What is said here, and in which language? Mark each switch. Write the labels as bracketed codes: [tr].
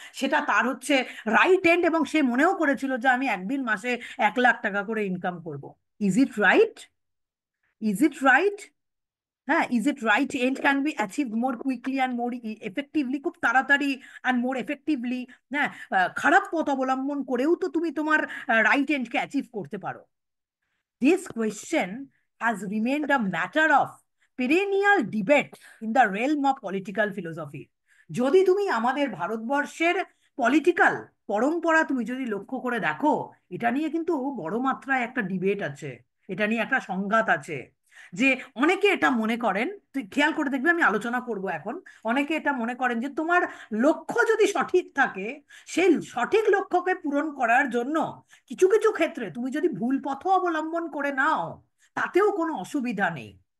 [bn] সেটা তার হচ্ছে রাইট এন্ড, এবং সে মনেও করেছিল যে আমি একদিন মাসে 1 লাখ টাকা করে ইনকাম করব। [en] Is it right? Is it right? হ্যাঁ, is it right and can be achieve more quickly and more effectively, [bn] খুব তাড়াতাড়ি [en] And more effectively? [bn] হ্যাঁ, খারাপ পথ অবলম্বন করেও তো তুমি তোমার রাইট এন্ডকে অ্যাচিভ করতে পারো। [en] This question has remained a matter of perennial debate in the realm of political philosophy. [bn] যদি তুমি আমাদের ভারতবর্ষের পলিটিক্যাল পরম্পরা তুমি যদি লক্ষ্য করে দেখো, এটা নিয়ে কিন্তু বড় মাত্রায় একটা ডিবেট আছে, এটা নিয়ে একটা সংঘাত আছে। যে অনেকে এটা মনে করেন, তুই খেয়াল করে দেখবি, আমি আলোচনা করব এখন, অনেকে এটা মনে করেন যে তোমার লক্ষ্য যদি সঠিক থাকে, সেই সঠিক লক্ষ্যকে পূরণ করার জন্য কিছু কিছু ক্ষেত্রে তুমি যদি ভুল পথ অবলম্বন করে নাও, তাতেও কোনো অসুবিধা নেই।